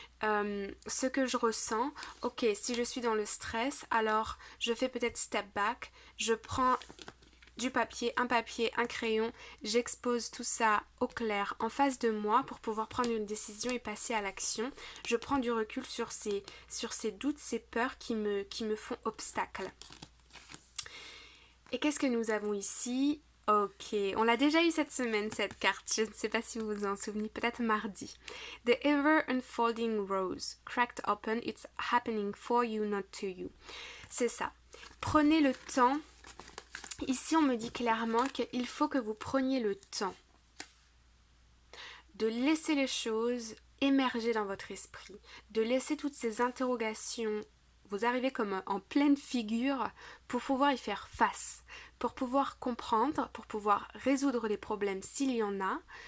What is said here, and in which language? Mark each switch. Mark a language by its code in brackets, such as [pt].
[fr] Ce que je ressens, ok, si je suis dans le stress, alors je fais peut-être [en] step back, [fr] je prends du papier, un crayon, j'expose tout ça au clair en face de moi pour pouvoir prendre une décision et passer à l'action. Je prends du recul sur ces doutes, ces peurs qui me font obstacle. Et qu'est-ce que nous avons ici? Ok, on l'a déjà eu cette semaine, cette carte. Je ne sais pas si vous vous en souvenez, peut-être mardi. [en] The ever unfolding rose, cracked open, it's happening for you, not to you. [fr] C'est ça. Prenez le temps. Ici, on me dit clairement qu'il faut que vous preniez le temps de laisser les choses émerger dans votre esprit, de laisser toutes ces interrogations vous arriver comme en pleine figure pour pouvoir y faire face, pour pouvoir comprendre, pour pouvoir résoudre les problèmes s'il y en a.